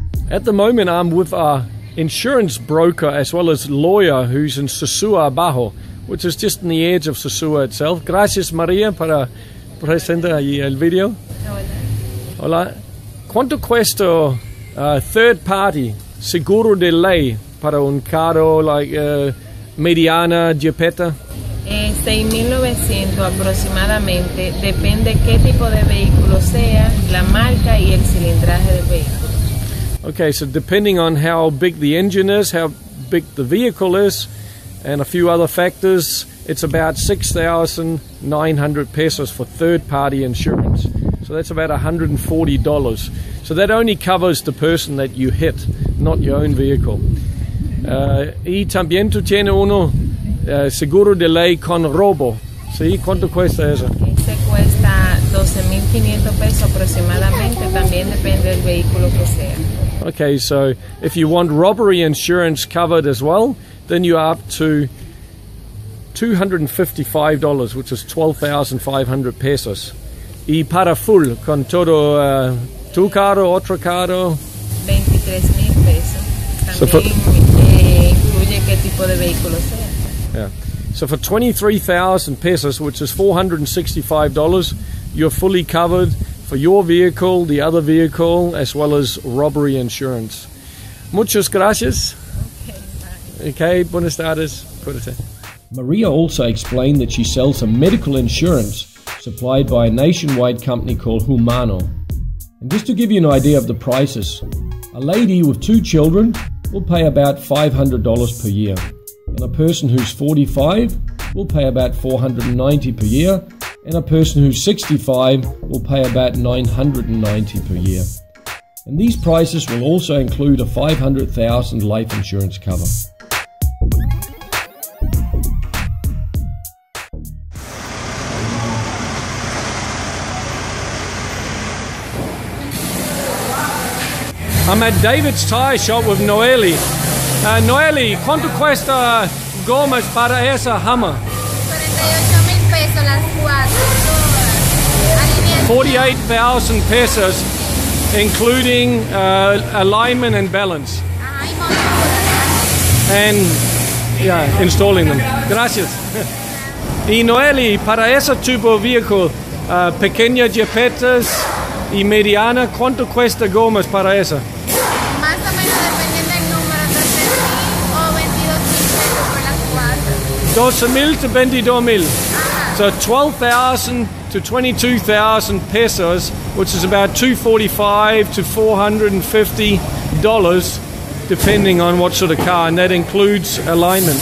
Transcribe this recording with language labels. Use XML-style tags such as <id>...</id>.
<en>At the moment, I'm with our insurance broker as well as lawyer who's in Sosua Bajo, which is just on the edge of Sosua itself.</en> <es>Gracias, María, para presentar allí el video. Hola. ¿Cuánto cuesta third party seguro de ley para un carro like mediana Jeepeta? 6.900 aproximadamente, depende qué tipo de vehículo sea, la marca y el cilindraje del vehículo.</es> <en>Okay, so depending on how big the engine is, how big the vehicle is, and a few other factors, it's about 6,900 pesos for third-party insurance. So that's about $140. So that only covers the person that you hit, not your own vehicle.</en> <es>Y también tú tienes uno seguro de ley con robo. ¿Sí? ¿Cuánto cuesta eso? Ese cuesta 12.500 pesos aproximadamente, también depende del vehículo que sea.</es> <en>Okay, so if you want robbery insurance covered as well, then you're up to $255, which is 12,500 pesos.</en> <es>Y para full, con todo tu carro, otro carro. 23,000 pesos. También incluye qué tipo de vehículo sea.</es> <en>Yeah. So for 23,000 pesos, which is $465, you're fully covered for your vehicle, the other vehicle, as well as robbery insurance.</en> <es>Muchas gracias. Okay, buenas tardes.</es> <en>Maria also explained that she sells some medical insurance supplied by a nationwide company called Humano. And just to give you an idea of the prices, a lady with 2 children will pay about $500 per year, and a person who's 45 will pay about $490 per year, and a person who's 65 will pay about $990 per year. And these prices will also include a $500,000 life insurance cover. I'm at David's Tire Shop with Noeli.</en> <es>Noeli, ¿cuánto cuesta gomas para esa Hummer? 48,000 pesos las 4.</es> <en>48,000 pesos, including alignment and balance. And yeah, installing them.</en> <es>Gracias. Y Noeli, para ese tipo de vehículo, pequeña Jeepetas y mediana, ¿cuánto cuesta gomas para esa? Más o menos dependiendo del número, 13,000 o 22,000 pesos por las 4.</es> <en>12,000 to 22,000. So 12,000 to 22,000 pesos, which is about $245 to $450, depending on what sort of car, and that includes alignment.</en>